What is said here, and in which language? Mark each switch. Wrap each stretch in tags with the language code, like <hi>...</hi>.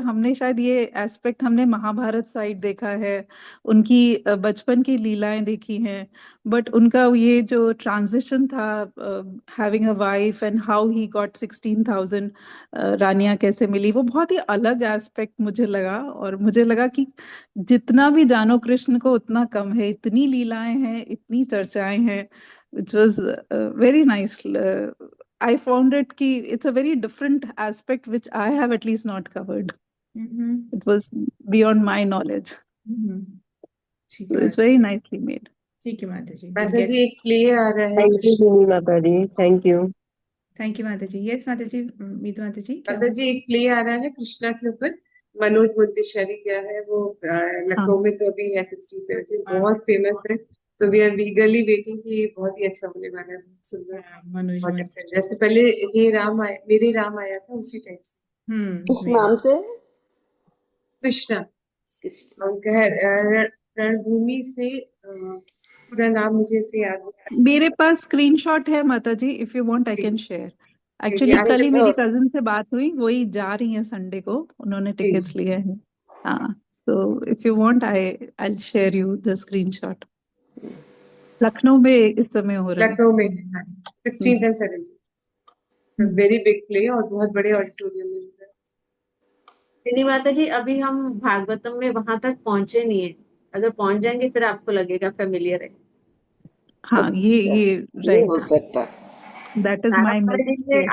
<hi>हमने शायद ये एस्पेक्ट हमने महाभारत साइड देखा है, उनकी बचपन की लीलाएं देखी हैं, बट उनका ये जो ट्रांजिशन था,</hi> <en>having a wife and how he got</en> <hi>16,000 रानियां कैसे मिली, वो बहुत ही अलग एस्पेक्ट मुझे लगा. और मुझे लगा कि जितना भी जानो कृष्ण को उतना कम है. इतनी लीलाएं हैं, इतनी चर्चाएं हैं.</hi> <en>Which was very nice. I found it ki it's a very different aspect which I have at least not covered. It was beyond my knowledge. So it's very nicely made.</en> <hi>ठीक है माता जी. माता जी एक प्ले आ रहा है. Thank you माता जी. Thank you. Thank you माता जी. Yes माता जी. मीतू माता जी. माता जी एक प्ले आ रहा है कृष्णा के ऊपर. मनोज मुंतेश्वरी क्या है वो लखनऊ में तो अभी है 16-17, बहुत फेमस है. तो</hi> <en>we are eagerly waiting</en> <hi>कि बहुत ही अच्छा होने वाला है. सुंदर, बहुत different. जैसे पहले हे राम आया, मेरे राम आया था, उसी टाइप से. किस नाम से? कृष्णा. उनका है रणभूमि से. पूरा नाम मुझे से याद नहीं. मेरे पास स्क्रीनशॉट है माता जी.</hi> <en>If you want I can share.</en> <hi>Actually कल ही मेरी कजिन से बात हुई, वही जा रही हैं संडे को. उन्होंने टिकट्स लिए हैं.</hi> <en>हाँ, so if you want I'll share you the screenshot.</en> <hi>Lucknow में इस समय हो रहा है. लखनऊ में 16th and 17th. Very big play और बहुत बड़े ऑडिटोरियम में. नहीं माता जी, अभी हम भागवतम में वहां तक पहुंचे नहीं है. अगर पहुंच जाएंगे फिर आपको लगेगा फेमिलियर है. हाँ, ये नहीं हो सकता.</hi> <en>That is my mistake.</en>